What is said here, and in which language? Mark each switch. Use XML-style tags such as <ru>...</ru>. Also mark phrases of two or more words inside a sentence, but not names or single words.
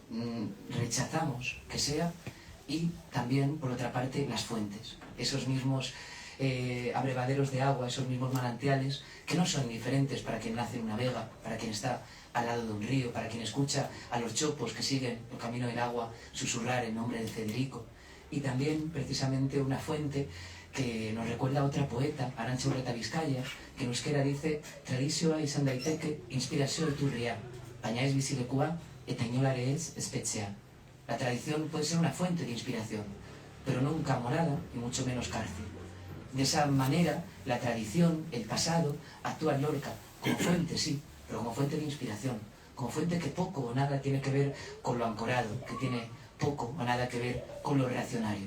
<es>rechazamos que sea, y también, por otra parte, las fuentes, esos mismos abrevaderos de agua, esos mismos manantiales, que no son diferentes para quien nace en una vega, para quien está al lado de un río, para quien escucha a los chopos que siguen el camino del agua susurrar el nombre de Federico. Y también, precisamente, una fuente que nos recuerda a otra poeta, Arantxa Urreta Vizcaya, que en euskera dice</es> <eu>tradizioa izan daiteke inspirazio iturria, baina ez bizilekua eta inolare ez espetxea.</eu> <es>La tradición puede ser una fuente de inspiración, pero nunca morada y mucho menos cárcel. De esa manera, la tradición, el pasado, actúa en Lorca como fuente, sí, pero como fuente de inspiración, como fuente que poco o nada tiene que ver con lo ancorado, que tiene poco o nada que ver con lo reaccionario.</es>